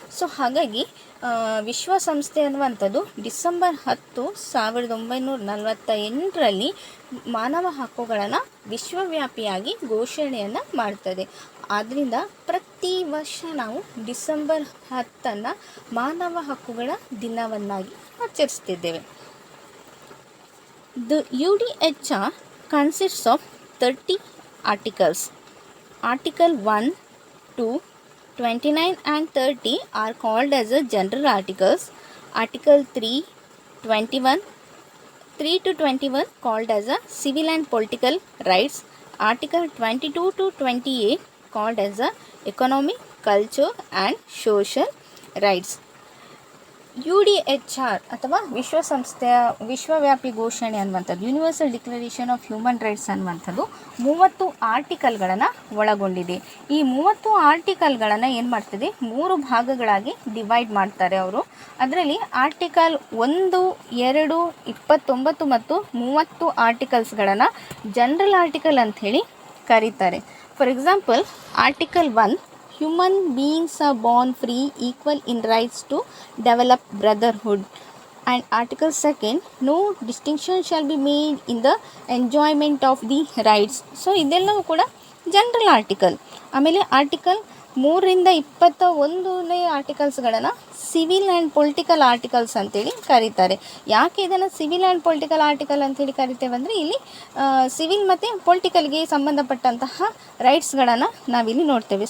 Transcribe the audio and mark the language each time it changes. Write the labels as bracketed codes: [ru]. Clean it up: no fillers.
[kn] So ಹಾಗಾಗಿ ವಿಶ್ವಸಂಸ್ಥೆ ಅನ್ನುವಂಥದ್ದು ಡಿಸೆಂಬರ್ 10, 1948ರಲ್ಲಿ ಮಾನವ ಹಕ್ಕುಗಳನ್ನು ವಿಶ್ವವ್ಯಾಪಿಯಾಗಿ ಘೋಷಣೆಯನ್ನು ಮಾಡ್ತದೆ. ಆದ್ದರಿಂದ ಪ್ರತಿ ವರ್ಷ ನಾವು ಡಿಸೆಂಬರ್ 10 ಮಾನವ ಹಕ್ಕುಗಳ ದಿನವನ್ನಾಗಿ ಆಚರಿಸ್ತಿದ್ದೇವೆ. [en] The UDHR consists of 30 articles. Article 1, 2, 29 and 30 are called as a general articles. Article 3, 21, 3 to 21 called as a civil and political rights. Article 22 to 28 called as a economic, culture and social rights. [kn] UDHR ಅಥವಾ ವಿಶ್ವಸಂಸ್ಥೆಯ ವಿಶ್ವವ್ಯಾಪಿ ಘೋಷಣೆ ಅನ್ನುವಂಥದ್ದು, universal declaration of human rights ಅನ್ನುವಂಥದ್ದು 30 ಆರ್ಟಿಕಲ್ಗಳನ್ನು ಒಳಗೊಂಡಿದೆ. ಈ 30 ಆರ್ಟಿಕಲ್ಗಳನ್ನು ಏನು ಮಾಡ್ತದೆ, 3 ಭಾಗಗಳಾಗಿ ಡಿವೈಡ್ ಮಾಡ್ತಾರೆ ಅವರು. ಅದರಲ್ಲಿ ಆರ್ಟಿಕಲ್ 1, 2, 29 ಮತ್ತು 30 ಆರ್ಟಿಕಲ್ಸ್ಗಳನ್ನು ಜನರಲ್ ಆರ್ಟಿಕಲ್ ಅಂಥೇಳಿ ಕರೀತಾರೆ. For example, article 1, [en] human beings are born free, equal in rights to develop brotherhood. And article 2, no distinction shall be made in the enjoyment of the rights. [kn] So ಇದೆಲ್ಲವೂ ಕೂಡ general article. ಆಮೇಲೆ article 3ರಿಂದ 21ನೇ ಆರ್ಟಿಕಲ್ಸ್ಗಳನ್ನು civil and political articles ಅಂತೇಳಿ ಕರೀತಾರೆ. ಯಾಕೆ ಇದನ್ನು civil and political article ಅಂತೇಳಿ ಕರಿತೇವೆ ಅಂದರೆ, ಇಲ್ಲಿ ಸಿವಿಲ್ ಮತ್ತು ಪೊಲಿಟಿಕಲ್ಗೆ ಸಂಬಂಧಪಟ್ಟಂತಹ ರೈಟ್ಸ್ಗಳನ್ನು ನಾವಿಲ್ಲಿ ನೋಡ್ತೇವೆ.